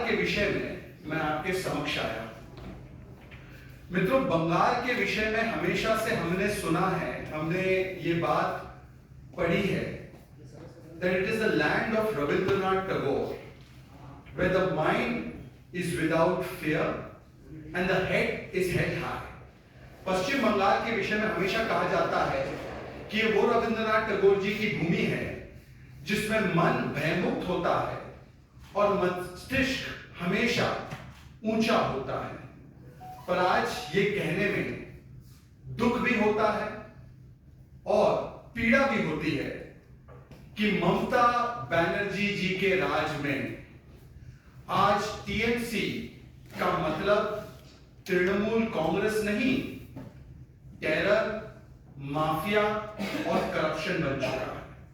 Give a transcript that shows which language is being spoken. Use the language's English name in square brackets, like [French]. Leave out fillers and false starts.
[Hindi] के विषय में मैं आपके समक्ष आया। मित्रों, बंगाल के विषय में हमेशा से हमने सुना है, हमने ये बात पढ़ी है [English] that it is the land of Rabindranath Tagore, where the mind is without fear and the head is held high. [Hindi] पश्चिम बंगाल के विषय में हमेशा कहा जाता है कि ये वो रविंद्रनाथ टैगोर जी की भूमि है जिसमें मन भयमुक्त होता है और मस्तिष्क हमेशा ऊंचा होता है। पर आज ये कहने में दुख भी होता है और पीड़ा भी होती है कि ममता बनर्जी जी के राज में आज टीएमसी का मतलब तृणमूल कांग्रेस नहीं, टेरर, माफिया और करप्शन बन चुका है।